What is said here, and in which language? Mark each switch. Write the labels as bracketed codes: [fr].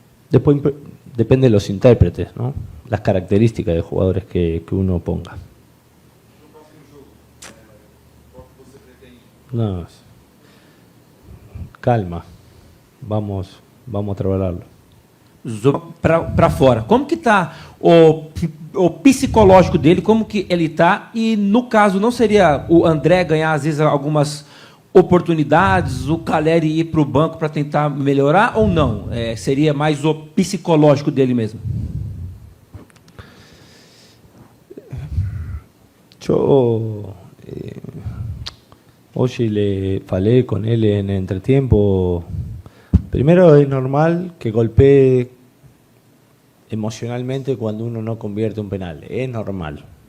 [es] Después depende de los intérpretes, ¿no? Las características de jugadores que uno ponga. [pt] No, calma, vamos a trabalhá-lo. Para fora. Como que tá o psicológico dele, como que ele tá? E no caso, não seria o André ganhar às vezes algumas oportunidades, o Caleri ir para o banco para tentar melhorar ou não? Seria mais o psicológico dele mesmo? [es] Yo hoy le falé con él en el entretiempo. Primero es normal que golpee emocionalmente cuando uno no convierte un penal. Es normal.